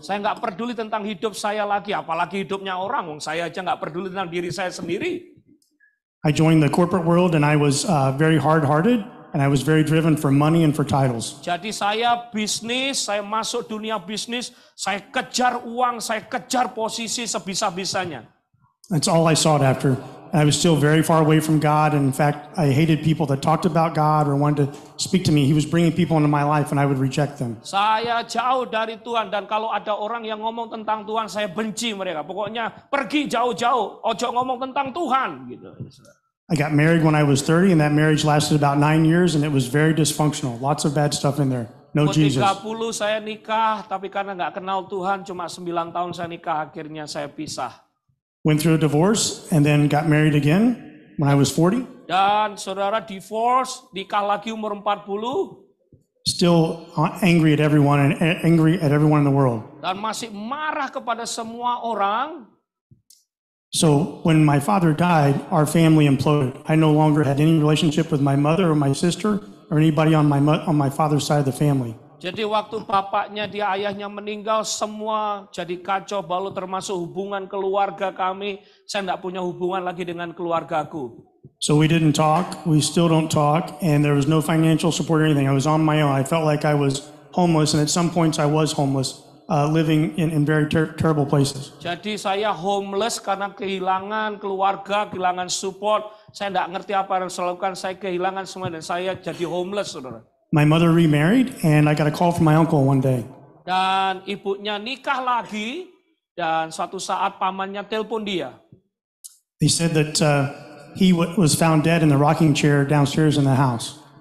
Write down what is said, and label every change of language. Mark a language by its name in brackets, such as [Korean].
[Indonesian] Saya nggak peduli tentang hidup saya lagi, apalagi hidupnya orang. Saya aja nggak peduli tentang diri saya sendiri. [English] I joined the corporate world, and I was very hard-hearted. And I was very driven for money and for titles. [Indonesian] Jadi saya masuk dunia bisnis, saya kejar uang, saya kejar posisi sebisa-bisanya. [English] That's all I sought after. And I was still very far away from God. And in fact, I hated people that talked about God or wanted to speak to me. He was bringing people into my life and I would reject them. [Indonesian] Saya jauh dari Tuhan, dan kalau ada orang yang ngomong tentang Tuhan, saya benci mereka. Pokoknya pergi jauh-jauh, ojo ngomong tentang Tuhan gitu. [English] I got married when I was 30, and that marriage lasted about 9 years, and it was very dysfunctional. Lots of bad stuff in there. No Jesus. [Indonesian] 30 saya nikah, tapi karena nggak kenal Tuhan, cuma 9 tahun saya nikah, akhirnya saya pisah. [English] Went through a divorce, and then got married again. when I was 40. [Indonesian] Dan saudara divorce, nikah lagi umur 40. [English] Still angry at everyone and angry at everyone in the world. [Indonesian] Dan masih marah kepada semua orang. [English] So when my father died, our family imploded. I no longer had any relationship with my mother or my sister or anybody on my father's side of the family. [Indonesian] Jadi waktu bapaknya, ayahnya meninggal, semua jadi kacau balau termasuk hubungan keluarga kami. Saya tidak punya hubungan lagi dengan keluargaku. [English] So we didn't talk, we still don't talk, and there was no financial support or anything. I was on my own. I felt like I was homeless, and at some points I was homeless, living in very terrible places. [Indonesian] Jadi saya homeless karena kehilangan keluarga, kehilangan support. Saya tidak ngerti apa yang saya lakukan, saya kehilangan semua dan saya jadi homeless, saudara. [English] My mother remarried, and I got a call from my uncle one day. [Indonesian] Dan ibunya nikah lagi, dan suatu saat pamannya telepon dia. [English] He said that he was found dead in the rocking chair downstairs in the house.